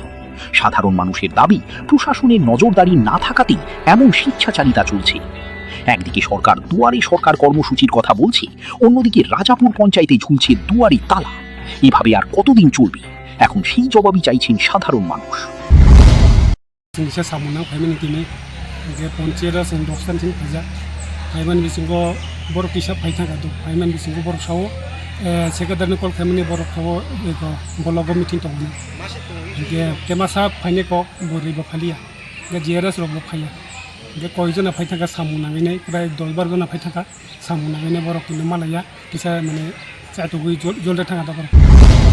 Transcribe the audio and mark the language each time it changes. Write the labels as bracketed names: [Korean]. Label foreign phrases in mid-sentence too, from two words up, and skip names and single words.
[Bangla] সাধারণ মানুষের দাবি, প্রশাসনের নজরদারি না থাকাতেই এমন স্বেচ্ছাচারিতা চলছে। একদিকে সরকার দুয়ারে সরকার কর্মসূচির কথা বলছে, অন্যদিকে রাজাপুর পঞ্চায়েতে ঝুলছে দুয়ারে তালা। এভাবে আর কতদিন চলবে? এখন সেই জবাবই চাইছেন সাধারণ মানুষ। [Bodo] पञ्चायत जों 10 फैजा फाइमान बिसिंगो बर पिसा फाइथांगा दो फाइमान बिसिंगो बर सावो सेक्रेटारि कल खालामनाय बर खावो एको ब्लग मिटिं दंमोन के केमासा फाइने को बोरिबो फालिया के जिआरएस रबो फाइया के कयजना फाइथांगा सामु नाङैनाय प्राय 10-12 जना फाइथांगा सामु नाङैनाय बर किनो मालाया किसा माने जातुगै जल्दे थाङा दा बर